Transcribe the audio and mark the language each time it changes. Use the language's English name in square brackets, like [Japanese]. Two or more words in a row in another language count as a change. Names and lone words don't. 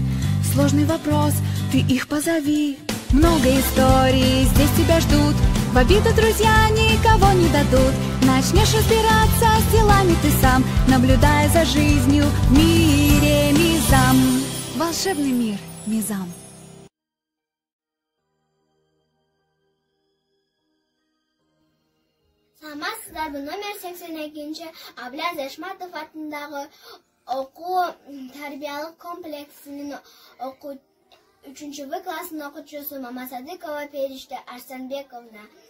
[Russian] Сложный вопрос, ты их позови. Много историй здесь тебя ждут, в обиду друзья никого не дадут. Начнешь разбираться с делами ты сам, наблюдая за жизнью в мире Мизам. Волшебный мир Мизам. [Kyrgyz] Саламатсыздар, номер 82-нче Аблаз Эшматов атындагы окуу тарбиялык комплексинин 3-В классын окуучусу Мамасадыкова Периште Арсанбековна.